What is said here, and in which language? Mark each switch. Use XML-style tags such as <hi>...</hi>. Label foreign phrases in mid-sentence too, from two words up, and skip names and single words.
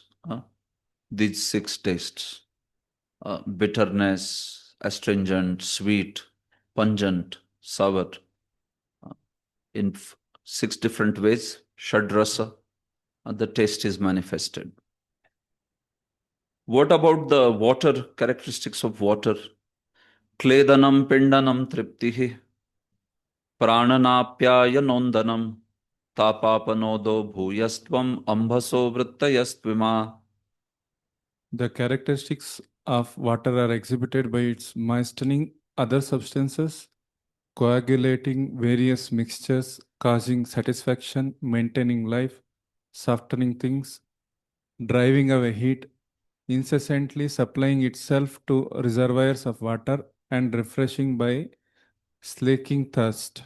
<en>These 6 tastes: bitterness, astringent, sweet, pungent, sour. In 6 different ways,</en> <sa>shad rasa,</sa> <en>the taste is manifested. What about the water, characteristics of water?</en> <sa>Kledanam pindanam triptihi prananapyayanondanam tapapanodo bhuyastvam ambhaso vrittayastvima.</sa> <en>The characteristics of water are exhibited by its moistening other substances, coagulating various mixtures, causing satisfaction, maintaining life, softening things, driving away heat, incessantly supplying itself to reservoirs of water, and refreshing by slaking thirst.</en>